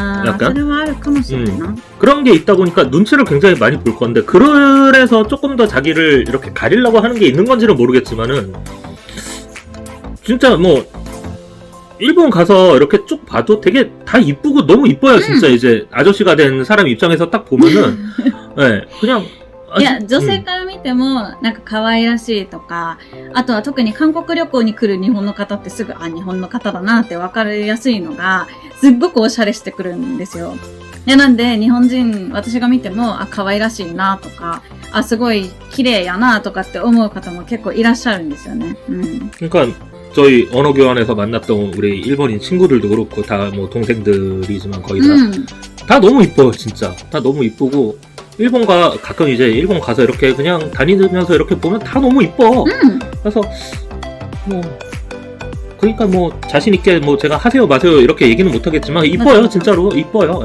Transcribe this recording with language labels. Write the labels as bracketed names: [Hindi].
[Korean] 약간 그런 게 있다 보니까 눈치를 굉장히 많이 볼 건데 그래서 조금 더 자기를 이렇게 가리려고 하는 게 있는 건지는 모르겠지만은 진짜 뭐 일본 가서 이렇게 쭉 봐도 되게 다 이쁘고 너무 이뻐요. 진짜 이제 아저씨가 된 사람 입장에서 딱 보면은 네, 그냥 [Japanese] いや、女性から見ても、なんか可愛らしいとか、あとは特に韓国旅行に来る日本の方ってすぐ、日本の方だなって分かりやすいのが、すっごくおしゃれしてくるんですよ。なんで、日本人、私が見ても、可愛らしいなとか、すごい綺麗やなとかって思う方も結構いらっしゃるんですよね。 [Korean] 그러니까 저희 언어 교환에서 만났던 우리 일본인 친구들도 그렇고 다 뭐 동생들이지만 거의 다 너무 이뻐요. 진짜 다 너무 이쁘고 가끔 이제 일본 가서 이렇게 그냥 다니면서 이렇게 보면 다 너무 이뻐. 그래서 뭐 그러니까 뭐 자신 있게 뭐 제가 하세요 마세요 이렇게 얘기는 못 하겠지만 이뻐요. 맞아. 진짜로 이뻐요.